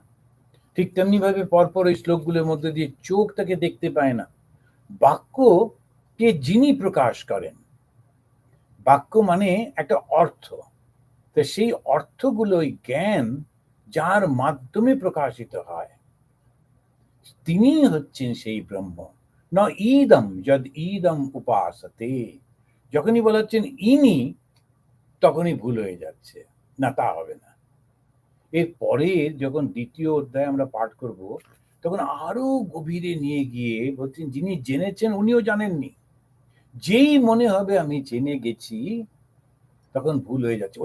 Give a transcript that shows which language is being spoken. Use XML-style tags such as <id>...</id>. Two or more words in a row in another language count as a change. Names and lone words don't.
<bn>ঠিক তেমনি ভাবে পরপর এই শ্লোকগুলোর মধ্যে দিয়ে চোখ তাকে দেখতে পায় না। বাক্য কে যিনি প্রকাশ করেন, বাক্য মানে একটা অর্থ। তো সেই অর্থগুলো ওই জ্ঞান যার মাধ্যমে প্রকাশিত হয়, তিনি হচ্ছেন সেই ব্রহ্ম।</bn> <sa>ন ইদম যদ ইদম উপাসতে,</sa> <bn>যখনই বলা হচ্ছেন ইনি, তখনই ভুল হয়ে যাচ্ছে, না তা হবে না। এরপরে যখন দ্বিতীয় অধ্যায় আমরা পাঠ করব, তখন আরো গভীরে নিয়ে গিয়ে বলছেন যিনি জেনেছেন উনিও জানেননি। যেই মনে হবে আমি জেনে গেছি, তখন ভুল হয়ে যাচ্ছে।</bn>